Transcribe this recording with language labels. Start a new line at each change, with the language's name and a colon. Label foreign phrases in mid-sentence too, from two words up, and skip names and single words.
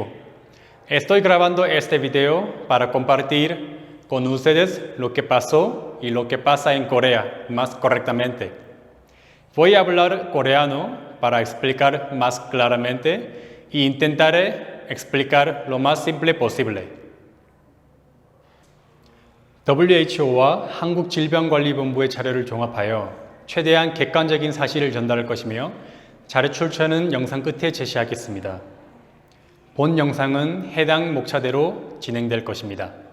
Spanish: Estoy grabando este video para compartir con ustedes lo que pasó y lo que pasa en Corea, más correctamente. Voy a hablar coreano para explicar más claramente e intentaré explicar lo más simple posible.
Korean: WHO와 한국질병관리본부의 자료를 종합하여 최대한 객관적인 사실을 전달할 것이며 자료 출처는 영상 끝에 제시하겠습니다. 본 영상은 해당 목차대로 진행될 것입니다.